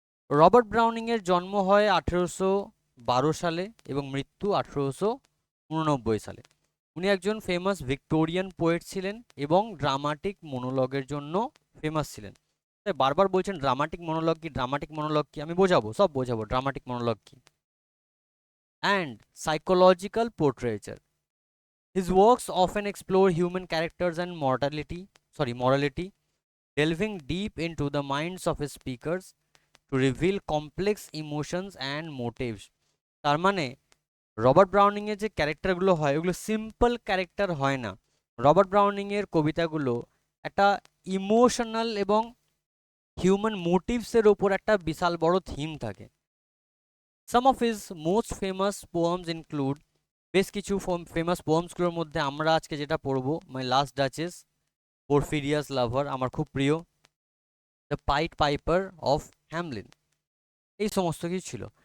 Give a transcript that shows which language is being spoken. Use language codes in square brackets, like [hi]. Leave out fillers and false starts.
[bn] Robert Browning এর জন্ম হয় 1812 সালে এবং মৃত্যু 1889 সালে। উনি একজন ফেমাস ভিক্টোরিয়ান পোয়েট ছিলেন এবং ড্রামাটিক মোনোলগের জন্য ফেমাস ছিলেন। তাই বারবার বলছেন ড্রামাটিক মোনোলগ কি, ড্রামাটিক মোনোলগ কি। আমি বোঝাবো, সব বোঝাবো ড্রামাটিক মোনোলগ কি। [en] And psychological portraiture. His works often explore human characters and morality, delving deep into the minds of his speakers to reveal complex emotions and motives. [bn] তার মানে রবার্ট ব্রাউনিং এর যে ক্যারেক্টারগুলো হয় ওগুলো সিম্পল ক্যারেক্টার হয় না। রবার্ট ব্রাউনিং এর কবিতাগুলো একটা ইমোশনাল এবং হিউম্যান মোটিভসের ওপর একটা বিশাল বড় থিম থাকে। [en] some of his most famous poems include, [bn] বেশ কিছু ফেমাস পোয়েমসগুলোর মধ্যে আমরা আজকে যেটা পড়বো, মাই লাস্ট ডাচেস, পোরফিরিয়াস লাভার আমার খুব প্রিয়, the pint piper of Hamelin, এই সমস্ত কিছু ছিল।